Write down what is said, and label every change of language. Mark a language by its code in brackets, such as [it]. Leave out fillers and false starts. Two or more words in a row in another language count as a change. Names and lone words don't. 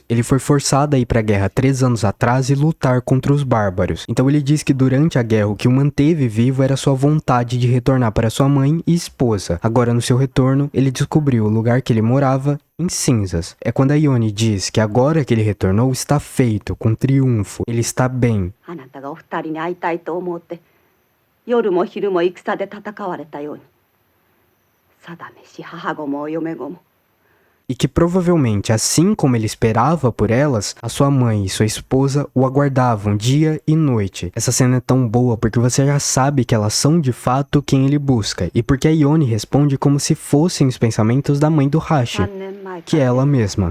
[pt] Ele foi forçado a ir pra guerra 3 anos atrás e lutar contra os bárbaros. Então ele diz que durante a guerra o que o manteve vivo era sua vontade de retornar para sua mãe e esposa. Agora no seu retorno, ele descobriu o lugar que ele morava em cinzas. É quando a Yoni diz que agora que ele retornou está feito, com triunfo, ele está bem. [ja] あなたがお二人に会いたいと思って夜も昼も戦で戦われたように定めし母子もお嫁子も [pt] E que provavelmente, assim como ele esperava por elas, a sua mãe e sua esposa o aguardavam dia e noite. Essa cena é tão boa porque você já sabe que elas são de fato quem ele busca, e porque a Yoni responde como se fossem os pensamentos da mãe do Hashi, que é ela mesma.